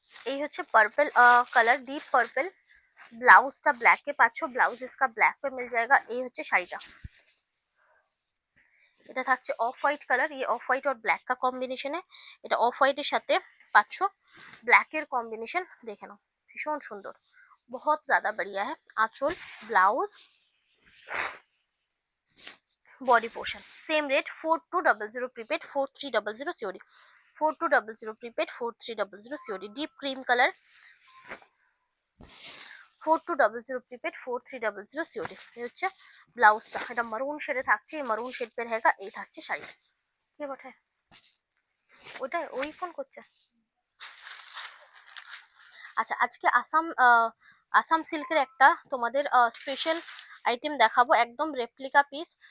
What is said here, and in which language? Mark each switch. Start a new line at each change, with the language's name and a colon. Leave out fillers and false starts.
Bangla: এই হচ্ছে purple colour, deep purple. ব্লাউজটা ব্ল্যাক এ পাচ্ছ, ব্লাউজ इसका ব্ল্যাক
Hindi: पे मिल जाएगा।
Bangla: এই হচ্ছে শাড়িটা, এটা থাকছে অফ হোয়াইট কালার।
Hindi: ये ऑफ व्हाइट और ब्लैक का कॉम्बिनेशन है।
Bangla: এটা অফ হোয়াইটের সাথে পাচ্ছ ব্ল্যাকের কম্বিনেশন, দেখে নাও ভীষণ সুন্দর,
Hindi: बहुत ज्यादा बढ़िया है। आंचल, blouse, body portion same rate 4200 prepaid 4300 COD. 4200 prepaid 4300 COD. Deep cream colour 4200 prepaid 4300 COD.
Bangla: ये হচ্ছে ব্লাউজটা, এটা মারুন শেডে থাকছে, মারুন শেড
Hindi: पे रहेगा।
Bangla: এই থাকছে শাড়ি। কে বটে ওটা, ওই ফোন করছে। আচ্ছা, আজকে আসাম সিল্কের একটা তোমাদের স্পেশাল আইটেম দেখাবো, একদম রেপ্লিকা পিস।